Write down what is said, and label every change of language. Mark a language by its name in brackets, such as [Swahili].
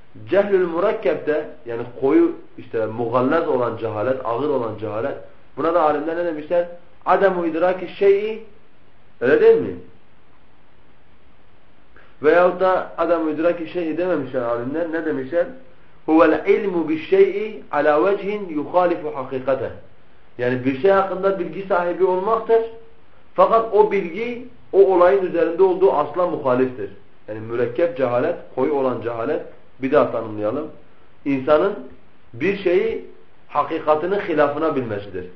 [Turkish] Cehlül murakkep de yani koyu işte mugallaz olan cehalet, ağır olan cehalet. Buna da alimler ne demişler? Adem-u idraki şey'i öyle değil mi? Veyahut da adem-u idraki şey'i dememişler alimler. Ne demişler? [Arabic] هو العلم بالشيء على وجه يخالف حقيقته. [Turkish] Yani bir şey hakkında bilgi sahibi olmaktır. Fakat o bilgi o olayın üzerinde olduğu asla muhaliftir. Yani mürekkep cehalet, koyu olan cehalet. Bir daha tanımlayalım. İnsanın bir şeyi hakikatinin hilafına bilmesidir.